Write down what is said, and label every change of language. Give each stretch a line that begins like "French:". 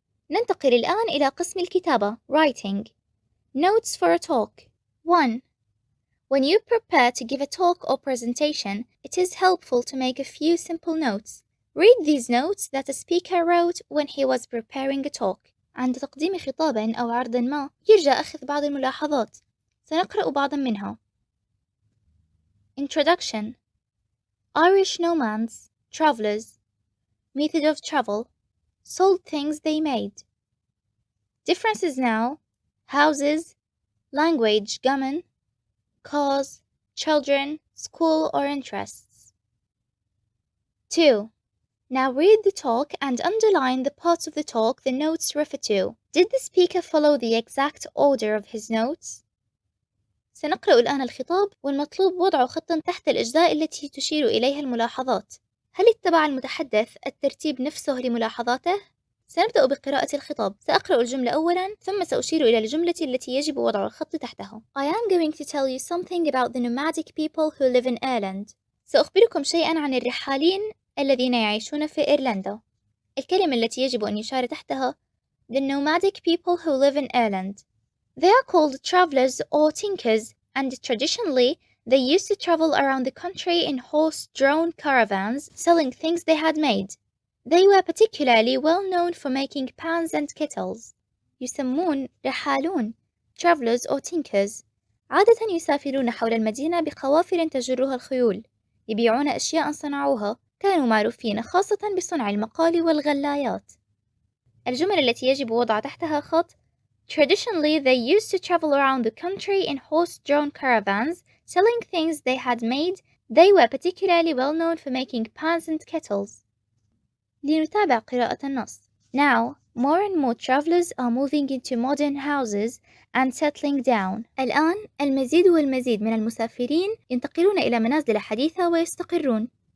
Arabic: ننتقل الآن إلى قسم الكتابة writing.
English: Notes for a talk. 1. When you prepare to give a talk or presentation, it is helpful to make a few simple notes. Read these notes that a speaker wrote when he was preparing a talk.
Arabic: عند تقديم خطاب أو عرض ما يرجى أخذ بعض الملاحظات. سنقرأ بعضا منها. Introduction.
English: Irish nomads, travelers. Method of travel. Sold things they made. Differences now. Houses. Language, gammon. Cars, children, school or interests. 2. Now read the talk and underline the parts of the talk the notes refer to. Did the speaker follow the exact order of his notes?
Arabic: سنقرأ الآن الخطاب والمطلوب وضع خطا تحت الأجزاء التي تشير إليها الملاحظات. هل اتبع المتحدث الترتيب نفسه لملاحظاته؟ سنبدأ بقراءة الخطاب. سأقرأ الجملة أولاً ثم سأشير إلى الجملة التي يجب وضع الخط تحتها.
English: I am going to tell you something about the nomadic people who live in Ireland.
Arabic: سأخبركم شيئاً عن الرحالين الذين يعيشون في إيرلندا. الكلمة التي يجب أن يشار تحتها
English: The nomadic people who live in Ireland. They are called travelers or tinkers, and traditionally they used to travel around the country in horse-drawn caravans selling things they had made. They were particularly well known for making pans and kettles.
Arabic: يسمون رحالون
English: travelers or tinkers.
Arabic: عادة يسافرون حول المدينة بقوافل تجرها الخيول. يبيعون أشياء صنعوها. كانوا معروفين خاصة بصنع المقال والغلايات. الجمل التي يجب وضع تحتها خط
English: Traditionally they used to travel around the country in horse-drawn caravans selling things they had made. They were particularly well known for making pans and kettles.
Arabic: لنتابع قراءة النص.
English: Now, more and more travelers are moving into modern houses and settling down.
Arabic: الآن المزيد والمزيد من المسافرين ينتقلون إلى منازل حديثة ويستقرون.